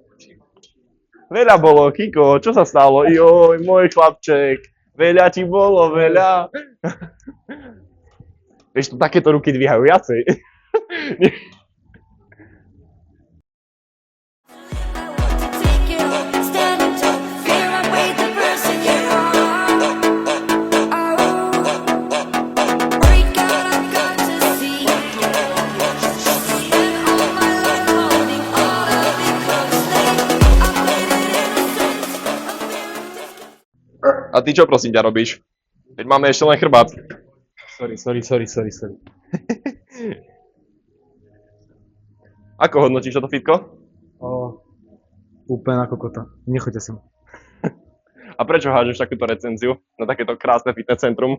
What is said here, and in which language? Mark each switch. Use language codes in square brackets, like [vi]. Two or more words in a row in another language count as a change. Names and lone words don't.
[sk] Veľa bolo, Kiko, čo sa stalo? Joj, môj chlapček, veľa ti bolo, veľa. Vieš, to takéto ruky dvíhajú viacej. [en] I want to take it all, standing tall. Fear I weighed the person you are. Oh, break out, I've got to see. Spent all my life holding all of it closely. I played it innocent, a feeling discontent. [sk] A ty čo prosím ťa robíš? Veď máme ešte len chrbát. Sorry. Ako hodnotíš toto fitko? Úplne na kokota. Nechoďte sem. A prečo hádžeš takúto recenziu na takéto krásne fitness centrum?